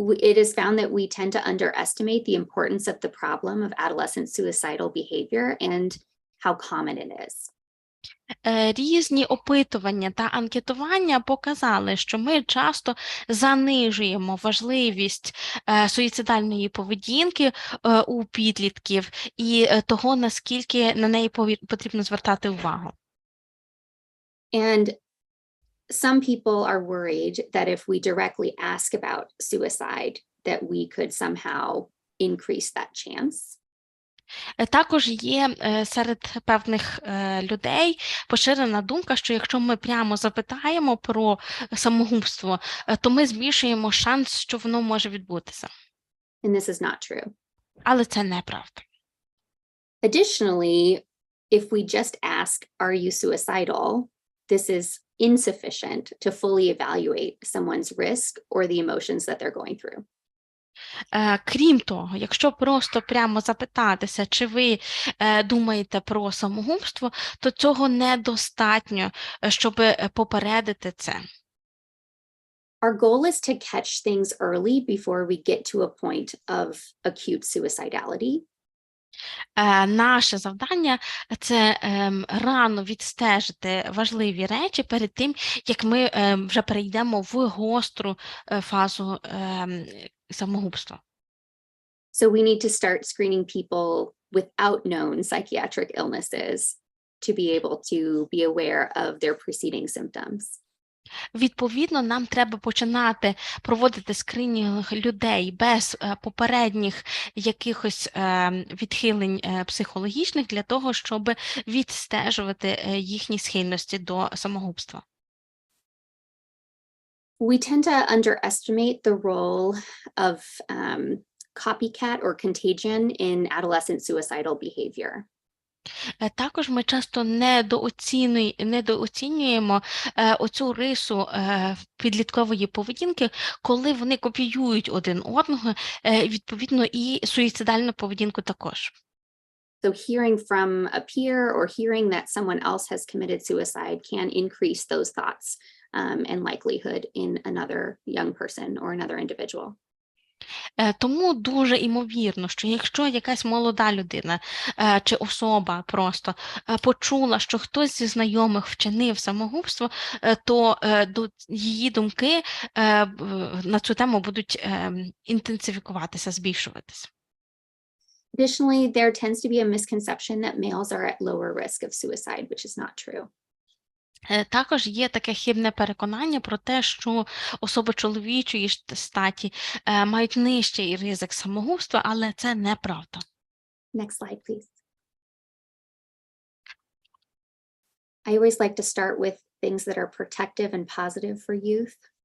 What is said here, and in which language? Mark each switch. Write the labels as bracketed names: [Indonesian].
[English] It is found that we tend to underestimate the importance of the problem of adolescent suicidal behavior and how common it is. [Ukrainian] Різні опитування та анкетування показали, що ми часто занижуємо важливість суїцидальної поведінки у підлітків і того, наскільки на неї потрібно звертати увагу. [English] And some people are worried that if we directly ask about suicide, that we could somehow increase that chance. [Ukrainian] Також є серед певних людей поширена думка, що якщо ми прямо запитаємо про самогубство, то ми збільшуємо шанс, що воно може відбутися. [English] And this is not true. [Ukrainian] Але це неправда. [English] Additionally, if we just ask, are you suicidal, this is insufficient to fully evaluate someone's risk or the emotions that they're going through. [Ukrainian] Крім того, якщо просто прямо запитатися, чи ви думаєте про самогубство, то цього недостатньо, щоб попередити це. [English] Our goal is to catch things early before we get to a point of acute suicidality. [Ukrainian] Наше завдання – це рано відстежити важливі речі перед тим, як ми вже перейдемо в гостру фазу самогубства. [English] So we need to start screening people without known psychiatric illnesses to be able to be aware of their preceding symptoms. [Ukrainian] Відповідно, нам треба починати проводити скринінг людей без попередніх якихось відхилень психологічних для того, щоб відстежувати їхні схильності до самогубства. [English] We tend to underestimate the role of copycat or contagion in adolescent suicidal behavior. [Ukrainian] Також ми часто недооцінюємо оцю рису підліткової поведінки, коли вони копіюють один одного, відповідно, і суїцидальну поведінку також. [English] So hearing from a peer or hearing that someone else has committed suicide can increase those thoughts and likelihood in another young person or another individual. [Ukrainian] Тому дуже імовірно, що якщо якась молода людина чи особа просто почула, що хтось зі знайомих вчинив самогубство, то її думки на цю тему будуть інтенсифікуватися, збільшуватися. [English] Additionally, there tends to be a misconception that males are at lower risk of suicide, which is not true. [Ukrainian] Також є таке хибне переконання про те, що особи чоловічої статі мають нижчий ризик самогубства, але це неправда. [English] Next slide, please. I always like to start with things that are protective and positive for youth.